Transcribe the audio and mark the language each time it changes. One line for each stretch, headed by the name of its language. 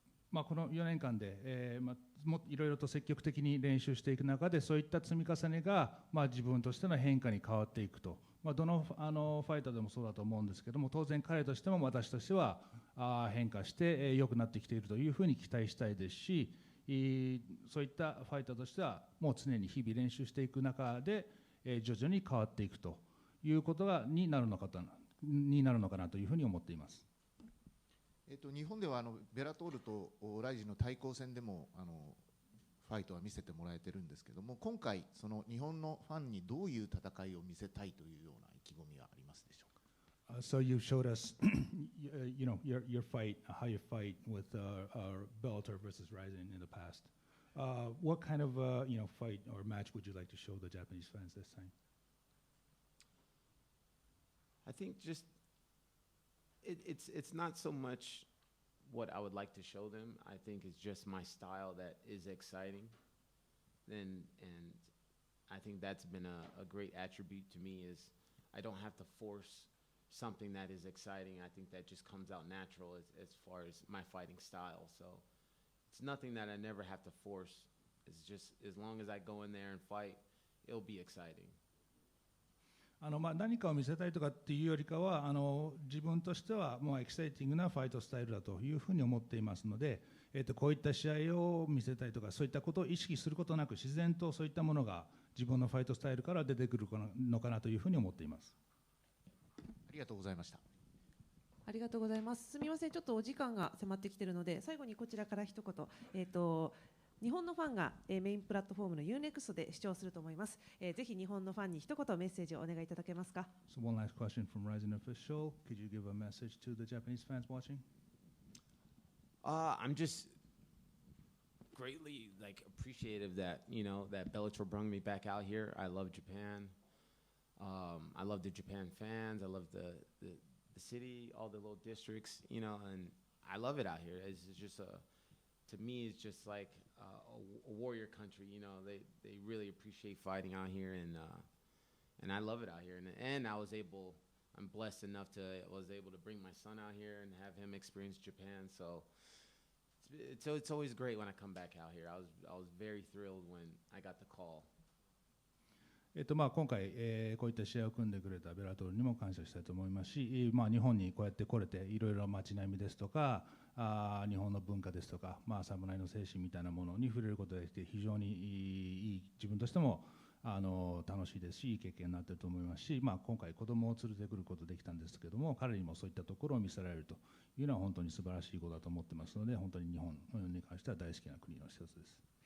Japanese: まあ、この4年間で、いろいろと積極的に練習していく中でそういった積み重ねが、自分としての変化に変わっていくと、どのファイターでもそうだと思うんですけども、当然彼としても私としては変化して良くなってきているというふうに期待したいですし、そういったファイターとしてはもう常に日々練習していく中で徐々に変わっていくということになるのかなというふうに思っています。日本ではベラトールとライジンの対抗戦でもファイトは見せてもらえてるんですけども、今回その日本のファンにどういう戦いを見せたいというような意気込みはありますでしょうか？
English: So you showed us, your fight, how you fight with Bellator versus Rizin in the past. What kind of fight or match would you like to show the Japanese fans this time? I think just it's not so much what I would like to show them. I think it's just my style that is exciting. And I think that's been a great attribute to me is I don't have to force something that is exciting. I think that just comes out natural as far as my fighting style. So it's nothing that I never have to force. It's just as long as I go in there and fight, it'll be exciting.
Japanese: 何かを見せたいとかっていうよりかは自分としてはもうエキサイティングなファイトスタイルだというふうに思っていますので、こういった試合を見せたいとかそういったことを意識することなく自然とそういったものが自分のファイトスタイルから出てくるのかなというふうに思っています。ありがとうございました。ありがとうございます。すみません、ちょっとお時間が迫ってきているので最後にこちらから一言、日本のファンがメインプラットフォームの UNEXT で視聴すると思います。ぜひ日本のファンに一言メッセージをお願いいただけますか。
English: So one last question from Rizin official. Could you give a message to the Japanese fans watching? I'm just greatly appreciative that that Bellator brought me back out here. I love Japan. I love the Japan fans. I love the city, all the little districts, and I love it out here. It's just to me, it's just like a warrior country. They really appreciate fighting out here, and I love it out here. And I'm blessed enough was able to bring my son out here and have him experience Japan. So it's always great when I come back out here. I was very thrilled when I got the call.
Japanese: 今回、こういった試合を組んでくれたベラトールにも感謝したいと思いますし、日本にこうやって来れていろいろ街並みですとか日本の文化ですとか、侍の精神みたいなものに触れることができて非常にいい自分としても楽しいですしいい経験になっていると思いますし、今回子供を連れてくることができたんですけども彼にもそういったところを見せられるというのは本当に素晴らしいことだと思ってますので本当に日本に関しては大好きな国の一つです。